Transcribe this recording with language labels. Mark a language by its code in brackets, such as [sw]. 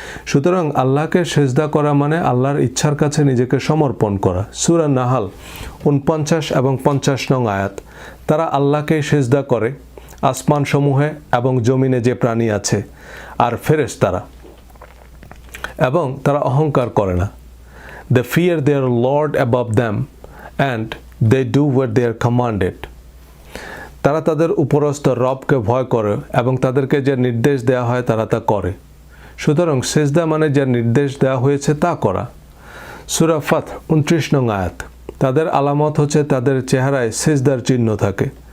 [bn] সুতরাং আল্লাহকে সেজদা করা মানে আল্লাহর ইচ্ছার কাছে নিজেকে সমর্পণ করা। সূরা নাহাল 49 এবং 50 নং আয়াত, তারা আল্লাহকেই সেজদা করে, আসমান সমূহে এবং জমিনে যে প্রাণী আছে আর ফেরেশতারা, এবং তারা অহংকার করে না। [en] They fear their Lord above them and they do what they are commanded. [bn] তারা তাদের উপরস্থ রবকে ভয় করে এবং তাদেরকে যে নির্দেশ দেওয়া হয় তারা তা করে। সুতরাং সেজদা মানে যে নির্দেশ দেওয়া হয়েছে তা করা। সূরা ফাত 29 নং আয়াত, তাদের আলামত হচ্ছে তাদের চেহারায় সেজদার চিহ্ন থাকে।